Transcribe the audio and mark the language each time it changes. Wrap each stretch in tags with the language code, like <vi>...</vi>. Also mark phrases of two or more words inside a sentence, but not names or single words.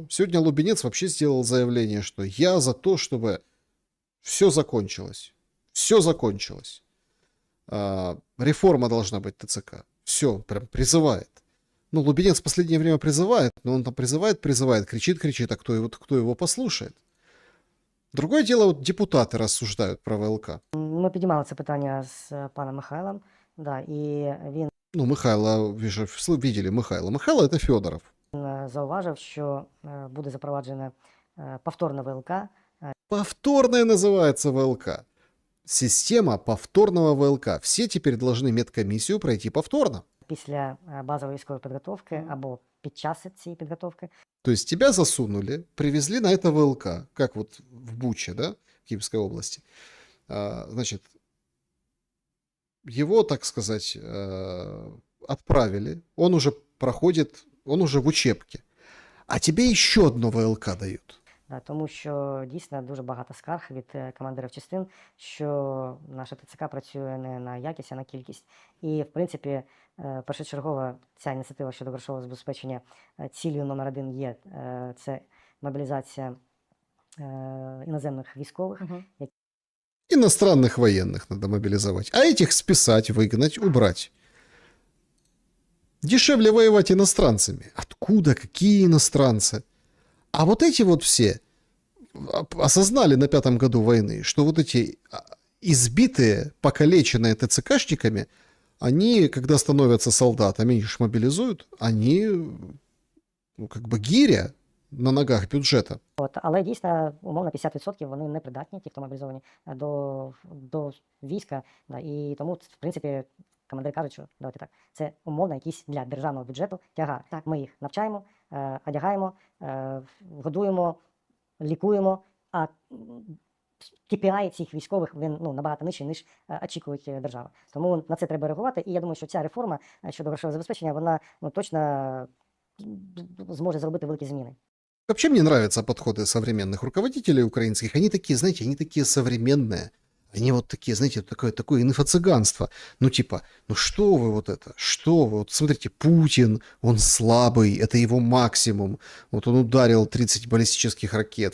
<ru>Сегодня Лубенец вообще сделал заявление, что я за то, чтобы все закончилось. Все закончилось. Реформа должна быть ТЦК. Все, прям призывает. Ну, Лубенец в последнее время призывает, но он там призывает, кричит, а кто его послушает? Другое дело, вот депутаты рассуждают про ВЛК.</ru> <uk>Ми піднімали це питання з паном Михайлом, да, і він</uk> <ru>Ну, Михайло, вы же видели Михайло. Михайло это Федоров.</ru> <uk>зауважив, що буде запроваджене повторне ВЛК.</uk> <ru>Повторное называется ВЛК. Система повторного ВЛК. Все теперь должны медкомиссию пройти повторно.</ru> <uk>Після базової військової підготовки або під час цієї підготовки.</uk> <ru>То есть тебя засунули, привезли на это ВЛК, как вот в Буче, да, в Киевской области. Значит, его, так сказать, отправили, он уже проходит, он уже в учебке. А тебе еще одно ВЛК дают. Да,</ru> <uk>тому що дійсно дуже багато скарг від командирів частин, що наша ТЦК працює не на якість, а на кількість. І, в принципі, першочергова ця ініціатива щодо грошового забезпечення цілею номер 1 є це мобілізація іноземних військових.</uk> <ru>Иностранных военных надо мобилизовать, а этих списать, выгнать, убрать. Дешевле воевать иностранцами. Откуда? Какие иностранцы? А вот эти вот все осознали на 5-м году войны, что вот эти избитые, покалеченные ТЦКшниками, они, когда становятся солдатами, их ж мобилизуют, они, ну, как бы гиря на ногах бюджета.</ru> <uk>Але дійсно, умовно, 50% вони не придатні, ті, хто мобілізовані, до війська. Да, і тому, в принципі, командир кажуть, що давайте так, це умовно якийсь для державного бюджету тягар. Так. Ми їх навчаємо, одягаємо, годуємо, лікуємо, а KPI цих військових він набагато нижчий, ніж очікують держава. Тому на це треба реагувати. І я думаю, що ця реформа щодо грошового забезпечення, вона точно зможе зробити великі зміни.</uk> <ru>Вообще мне нравятся подходы современных руководителей украинских. Они такие, знаете, они такие современные. Они вот такие, знаете, такое инфо-цыганство. Ну типа, ну что вы вот это? Что вы? Вот смотрите, Путин, он слабый, это его максимум. Вот он ударил 30 баллистических ракет.</ru>